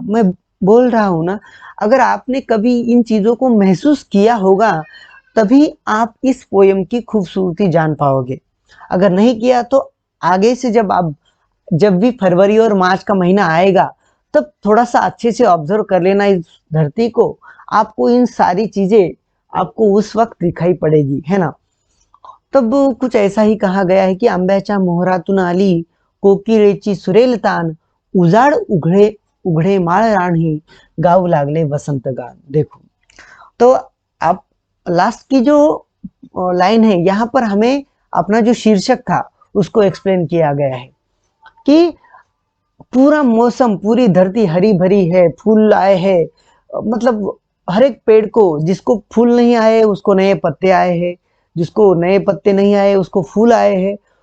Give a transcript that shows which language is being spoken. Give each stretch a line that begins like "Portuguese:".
Hindi: मैं बोल रहा हूँ ना, अगर आपने कभी इन चीजों को महसूस किया होगा तभी आप इस पोयम की खूबसूरती जान पाओगे. अगर नहीं किया तो आगे से जब भी फरवरी और मार्च का महीना आएगा तब थोड़ा सा अच्छे से ऑब्जर्व कर लेना इस धरती को. आपको इन सारी चीजें आपको उस वक्त दिखाई पड़ेगी, है ना. तब कुछ ऐसा ही कहा गया है कि
Marathi: आंब्याच्या मोहरातून आली कोकिळेची सुरेल तान, उजाड उघडे माळ रानही गाऊ लागले वसंत गान.
Hindi: देखो, तो आप लास्ट की जो लाइन है यहाँ पर हमें अपना जो शीर्षक था उसको एक्सप्लेन किया गया है कि पूरा मौसम, पूरी धरती हरी भरी है, फूल आए हैं. मतलब हर एक पेड़ को, जिसको फूल नहीं आए उसको नए पत्ते आए हैं, जिसको नए पत्ते नहीं आए उसको फूल आए हैं.